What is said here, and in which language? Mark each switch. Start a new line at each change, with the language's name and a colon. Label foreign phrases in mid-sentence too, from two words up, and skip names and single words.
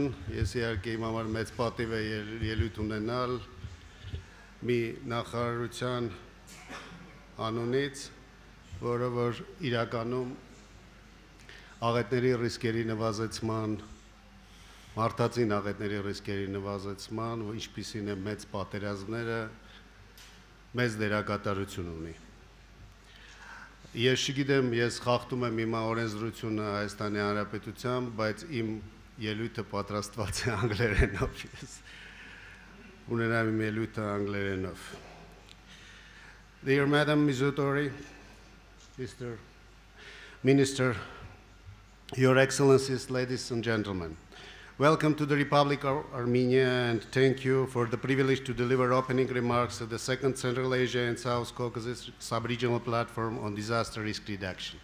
Armenian: Ես իհարկե իմ համար մեծ պատիվ է ելույթ ունենալ մի նախարարության անունից, որը որ իրականում աղետների ռիսկերի նվազեցման, մարդածին աղետների ռիսկերի նվազեցման, ինչպիսին է մեծ պատերազմները, մեծ դերակատարություն ունի։ Ես չգիտեմ, ես խախտում եմ իմ օրենսդրությունը Հայաստանի Հանրապետությամբ, բայց իմ ելույթը պատրաստված է անգլերենով, ես ունենամ իմ ելույթը անգլերենով։
English: Dear Madam Mizutori, Mr. Minister, Your Excellencies, ladies and gentlemen, welcome to the Republic of Armenia and thank you for the privilege to deliver opening remarks at the Second Central Asia and South Caucasus Sub-Regional Platform on Disaster Risk Reduction.